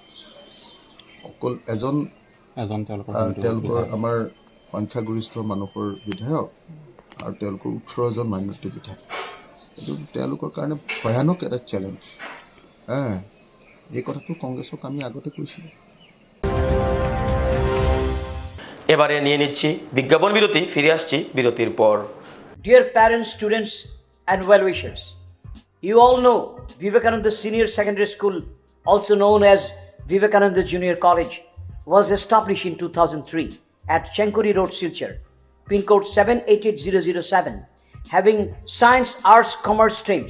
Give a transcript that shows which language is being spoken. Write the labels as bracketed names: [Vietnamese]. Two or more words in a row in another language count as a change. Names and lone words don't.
[Assamese] অকল এজন তেওঁলোকৰ আমাৰ সংখ্যাগৰিষ্ঠ মানুহৰ বিধায়ক, আৰু তেওঁলোকৰ 18জন মাইনৰিটি বিধায়ক। এইটো তেওঁলোকৰ কাৰণে ভয়ানক এটা চেলেঞ্জ। এই কথাটো কংগ্ৰেছক আমি আগতে কৈছিলোঁ। [Bangla] এবারে নিয়ে নিচ্ছি বিজ্ঞাপন বিরতি, ফিরে আসছি বিরতির পর। [English] Dear parents, students, and well-wishers, you all know Vivekananda Senior Secondary School, also known as Vivekananda Junior College, was established in 2003 at Chenkuri Road, Silchar, pin code 788007, having science, arts, commerce streams.